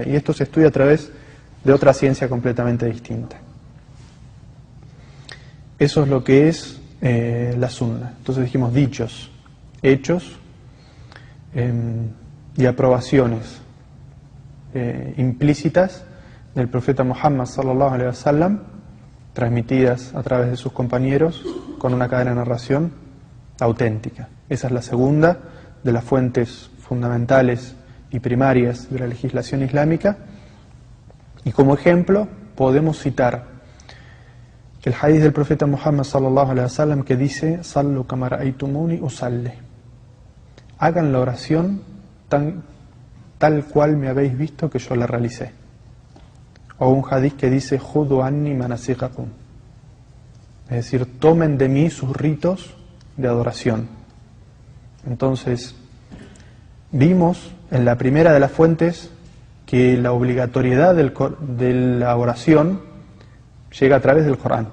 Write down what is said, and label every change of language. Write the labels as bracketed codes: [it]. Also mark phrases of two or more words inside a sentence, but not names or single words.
[es] Y esto se estudia a través de otra ciencia completamente distinta. Eso es lo que es la sunna. Entonces dijimos dichos, hechos y aprobaciones implícitas del profeta Muhammad [ar] صلى الله عليه وسلم, [es] transmitidas a través de sus compañeros con una cadena de narración auténtica. Esa es la segunda de las fuentes fundamentales y primarias de la legislación islámica. Y como ejemplo podemos citar el hadith del profeta Muhammad [ar] صلى الله عليه وسلم [es] que dice: [ar] صلوا كما رأيتموني أصلي. [es] Hagan la oración tal cual me habéis visto que yo la realicé. O un hadith que dice: [ar] خذوا عني مناسككم. [es] Es decir, tomen de mí sus ritos de adoración. Entonces, vimos en la primera de las fuentes que la obligatoriedad de la oración llega a través del Corán.